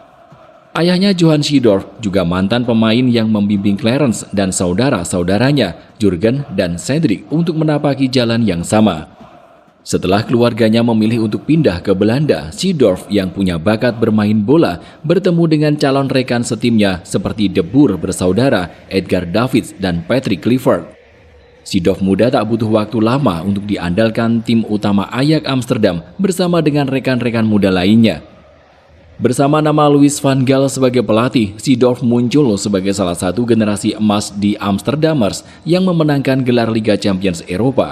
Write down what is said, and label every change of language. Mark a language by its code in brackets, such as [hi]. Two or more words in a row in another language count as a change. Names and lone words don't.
[id] Ayahnya Johan Seedorf juga mantan pemain yang membimbing Clarence dan saudara-saudaranya, Jurgen dan Cedric, untuk menapaki jalan yang sama. Setelah keluarganya memilih untuk pindah ke Belanda, Seedorf yang punya bakat bermain bola bertemu dengan calon rekan setimnya seperti De Boer bersaudara, Edgar Davids dan Patrick Kluivert. Seedorf muda tak butuh waktu lama untuk diandalkan tim utama Ajax Amsterdam bersama dengan rekan-rekan muda lainnya. Bersama nama Louis van Gaal sebagai pelatih, Seedorf muncul sebagai salah satu generasi emas di Amsterdammers yang memenangkan gelar Liga Champions Eropa.